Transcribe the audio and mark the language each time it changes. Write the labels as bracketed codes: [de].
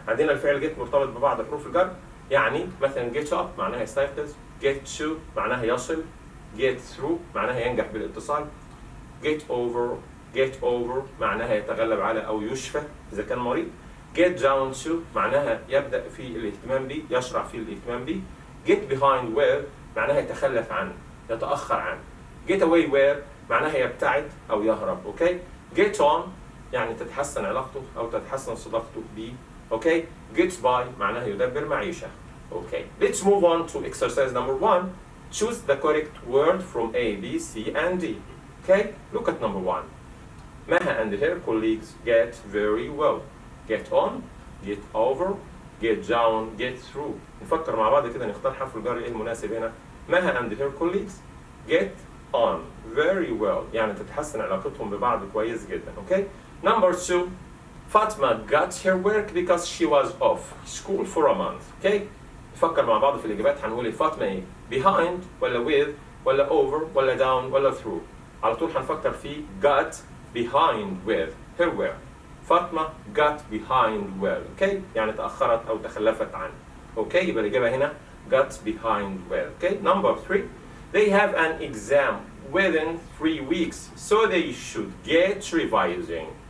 [ar] عندنا الفعل get مرتبط ببعض حروف الجر، يعني مثلا get up معناها يستيقظ، get to معناها يصل، get through معناها ينجح بالاتصال، get over معناها يتغلب على أو يشفى إذا كان مريض، get down to معناها يبدأ في الاهتمام به، يشرع في الاهتمام به، get behind where معناها يتخلف عنه، يتأخر عنه، get away where معناها يبتعد أو يهرب. أوكي. get on يعني تتحسن علاقته أو تتحسن صداقته به. أوكي. get by معناها يدبر معيشة. أوكي. [en] Let's move on to exercise number 1. Choose the correct word from A, B, C, and D. Okay. Look at number 1. Maha and her colleagues get very well. Get on, get over, get down, get through. [ar] نفكر مع بعض كده نختار حرف الجر ايه المناسب هنا. [en] Maha and her colleagues get on very well [ar] يعني تتحسن علاقتهم ببعض كويس جدا. [en] Okay. Number 2. Fatma got her work because she was off school for a month. [ar] Okay. نفكر مع بعض في الإجابات. هنقول إيه؟ فاطمة إيه؟ behind ولا with ولا over ولا down ولا through. على طول هنفكر في [en] got behind with her work. فاطمة got behind well. [ar] Okay. يعني تأخرت أو تخلفت عنه. Okay. يبقى الإجابة هنا [en] got behind well. Okay. Number 3. They have an exam within 3 weeks, so they should get revising.